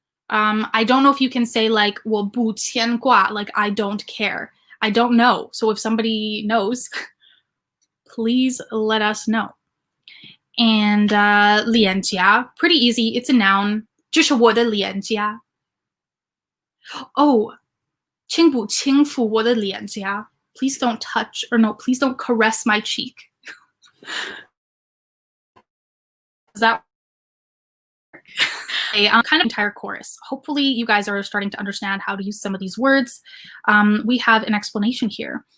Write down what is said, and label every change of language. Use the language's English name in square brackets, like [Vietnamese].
[English] I don't know if you can say like [Chinese] 我不牵挂, [English] like I don't care. I don't know. So if somebody knows, please let us know. And 脸颊, pretty easy. It's a noun. [Chinese] 这是我的脸颊. Oh, 轻不轻抚我的脸颊. [English] Please don't touch, or no, please don't caress my cheek. Does that work? Kind of entire chorus. Hopefully you guys are starting to understand how to use some of these words. We have an explanation here.